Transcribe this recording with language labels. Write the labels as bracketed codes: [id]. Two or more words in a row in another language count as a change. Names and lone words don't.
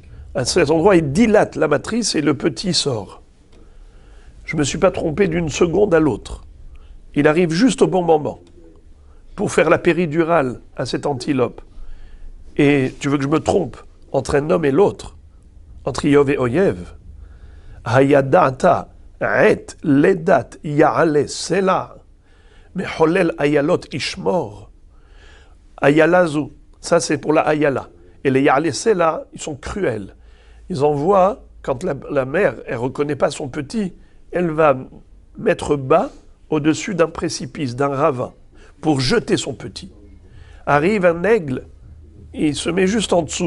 [fr] À cet endroit, il dilate la matrice et le petit sort. Je ne me suis pas trompé d'une seconde à l'autre. Il arrive juste au bon moment pour faire la péridurale à cette antilope. Et tu veux que je me trompe entre un homme et l'autre, entre Iyov et Oyev? [he] הידעת עת לדת יעלי סלע מחולל אילות תשמר. אילה זו, [fr] ça c'est pour la ayala. Et les [he] יעלי סלע, [fr] ils sont cruels. Ils envoient, quand la mère, elle ne reconnaît pas son petit, elle va mettre bas au-dessus d'un précipice, d'un ravin, pour jeter son petit. Arrive un aigle, il se met juste en dessous.